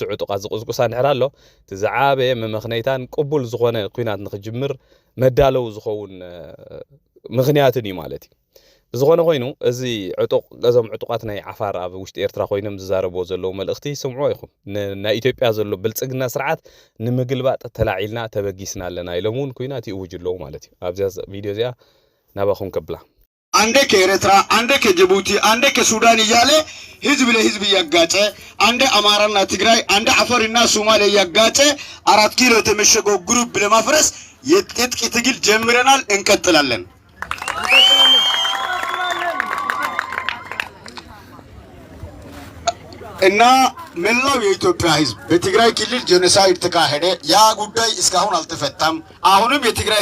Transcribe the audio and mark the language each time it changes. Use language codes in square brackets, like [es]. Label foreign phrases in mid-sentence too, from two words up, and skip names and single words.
[ti] ዕጡቃት ዝቕስቁሳ እንድሕር ኣሎ እቲ ዝዓበየ መመኽነይታን ቅቡል ዝኾነ ኩናት ንኽጅምር መዳለው ዝኸውን ምኽንያትን እዩ ማለት እዩ ብዝኾነ ኮይኑ እዚ እዞም ዕጡቃት ናይ ዓፋር ኣብ ውሽጢ ኤርትራ ኮይኖም ዝዛረብዎ ዘለዉ መልእኽቲ ስምዕዎ ኢኹም ናይ ኢትዮጵያ ዘሎ ብልጽግና ስርዓት ንምግልባጥ ተላዒልና ተበጊስና ኣለና ኢሎም እውን ኩናት ይእውጅ ኣለዉ ማለት እዩ ኣብዚያ ቪድዮ እዚኣ ናባኹም ከብላ [am] አንዴ ከኤርትራ አንዴ ከጅቡቲ አንዴ ከሱዳን እያለ ህዝብ ለህዝብ እያጋጨ አንዴ አማራና ትግራይ አንዴ አፋርና ሶማሌ እያጋጨ 4 ኪሎ የተመሸገው ግሩፕ ለማፍረስ የጥቂት ትግል ጀምረናል እንቀጥላለን እና መላው የኢትዮጵያ ህዝብ በትግራይ ክልል ጄኖሳይድ ተካሄደ ያ ጉዳይ እስካሁን አልተፈታም አሁንም የትግራይ